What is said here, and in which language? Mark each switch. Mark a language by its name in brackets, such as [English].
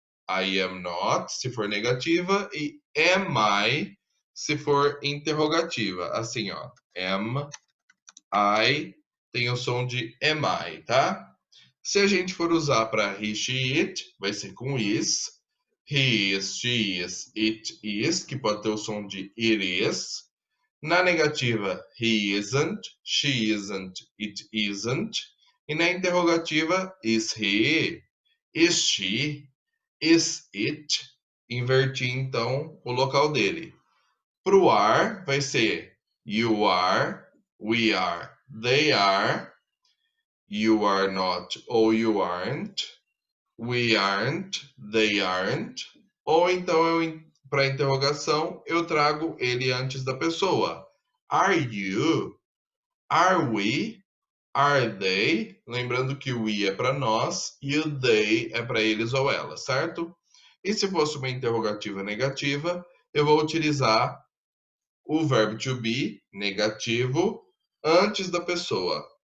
[English] I am not, [Portuguese] se for negativa, e [English] am I, [Portuguese] se for interrogativa. Assim, ó. [English] Am I [Portuguese] tem o som de [English] am I, [Portuguese] tá? Se a gente for usar para he, she, it, vai ser com is. [English] He is, she is, it is, [Portuguese] que pode ter o som de [English] it is. [Portuguese] Na negativa, [English] he isn't, she isn't, it isn't. [Portuguese] E na interrogativa, [English] is he, is she, is it. [Portuguese] Inverti então o local dele. [English] Para o are, [Portuguese] vai ser [English] you are, we are, they are, you are not ou you aren't, we aren't, they aren't. [Portuguese] Ou então, para interrogação, eu trago ele antes da pessoa. [English] Are you? Are we? Are they? [Portuguese] Lembrando que o we é para nós e o they é para eles ou elas, certo? E se fosse uma interrogativa negativa, eu vou utilizar o verbo to be negativo antes da pessoa.